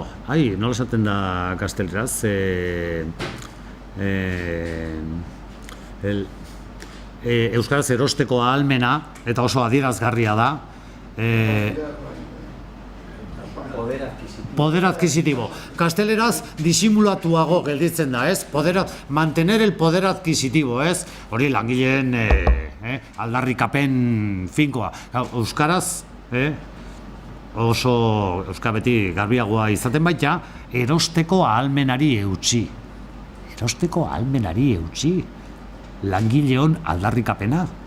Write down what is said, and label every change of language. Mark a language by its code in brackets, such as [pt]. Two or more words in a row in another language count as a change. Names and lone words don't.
[eu] nola esaten da gazteleraz? Euskaraz erosteko ahalmena, eta oso adierazgarria da. [es] Poder adquisitivo. [eu] Gazteleraz disimulatuago gelditzen da, ez? [es] Mantener el poder adquisitivo, [eu] ez? Hori langileen aldarrikapen finkoa. Euskaraz, oso euskabeti garbiagoa izaten baita, erosteko ahalmenari eutsi. Erosteko ahalmenari eutsi. Langileon aldarrikapena.